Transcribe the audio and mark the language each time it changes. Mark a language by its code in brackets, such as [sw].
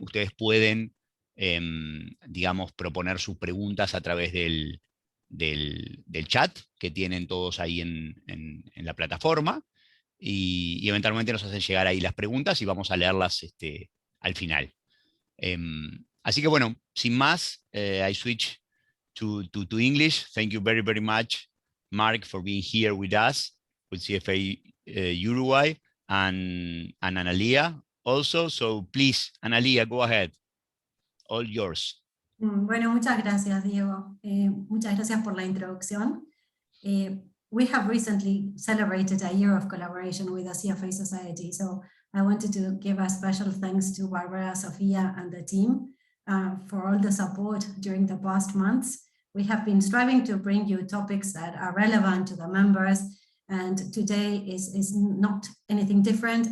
[es] Ustedes pueden, digamos, proponer sus preguntas a través del chat que tienen todos ahí en la plataforma, y eventualmente nos hacen llegar ahí las preguntas y vamos a leerlas al final. Así que bueno, sin más, [en] I switch to English. Thank you very, very much, Mark, for being here with us, with CFA Uruguay, and Analia also. So please, Analia, go ahead. All yours. [es] Bueno, muchas gracias, Diego. Muchas gracias por la introducción. [en] We have recently celebrated a year of collaboration with the CFA Society, so I wanted to give a special thanks to Barbara, Sofia, and the team for all the support during the past months. We have been striving to bring you topics that are relevant to the members, and today is not anything different.